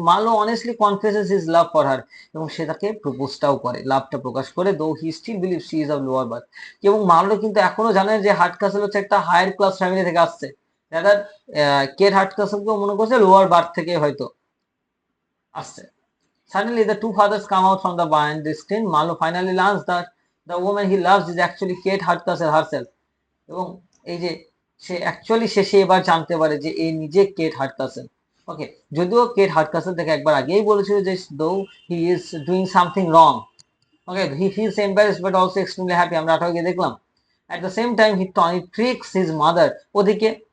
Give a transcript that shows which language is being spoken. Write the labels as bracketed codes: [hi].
[en] Marlow honestly confesses his love for her, [bn] এবং সে তাকে প্রপোজটাও করে, লাভটা প্রকাশ করে, [en] Though he still believe she is of lower birth. [bn] এবং মার্লো কিন্তু এখনো জানে যে হার্টকাসেল হচ্ছে একটা হায়ার ক্লাস ফ্যামিলি থেকে আসছে, রাদার কেট হার্টকাসেলকেও মনে করছে লোয়ার বার্থ থেকে হয়তো আসছে। [en] Suddenly, the two fathers come out from the behind the screen. Marlo finally learns that the woman he loves is actually Kate Hardcastle herself. [bn] এবং এই যে সে অ্যাকচুয়ালি শেষে এবার জানতে পারে যে এই নিজে কেট হার্টকাসেল। ওকে, যদিও কেট হার্টকাসেল থেকে একবার আগেই বলেছিল যে [en] Though he is doing something wrong. Okay, he feels embarrassed but also extremely happy, [bn] আমরা আঠারো গিয়ে দেখলাম। [en] at the same time he Tony tricks his mother, ওদিকে